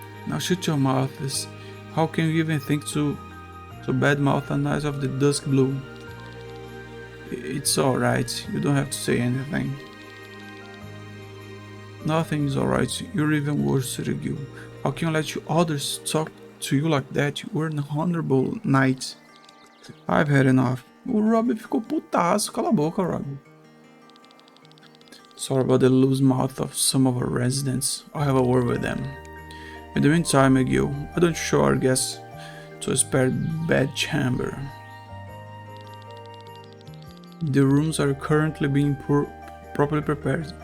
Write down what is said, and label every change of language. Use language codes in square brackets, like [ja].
[en] Now shut your mouths. How can you even think to badmouth a knight of the dusk blue? It's alright, you don't have to say anything. Nothing is alright, you're even worse, Sergio. How can you let others talk to you like that? You were an honorable knight. I've had enough. [pt] O Rob ficou putaço, cala a boca, Rob. [en] Sorry about the loose mouth of some of our residents. I'll have a word with them. In the meantime, Miguel, why don't you show our guests to a spare bed chamber? The rooms are currently being properly prepared.